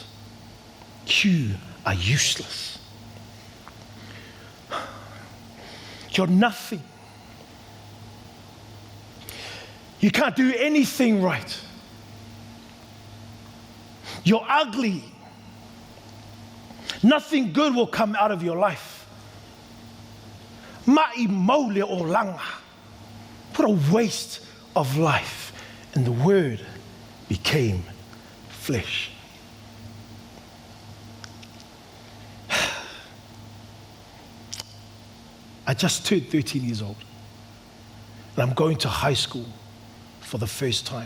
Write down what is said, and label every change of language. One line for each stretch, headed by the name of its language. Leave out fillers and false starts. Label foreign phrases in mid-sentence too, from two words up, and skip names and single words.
English: You are useless. You're nothing. You can't do anything right. You're ugly. Nothing good will come out of your life.
Samoan: Ma'i maule o langa.
English: What a waste of life. And the word became flesh. I just turned 13 years old. And I'm going to high school for the first time.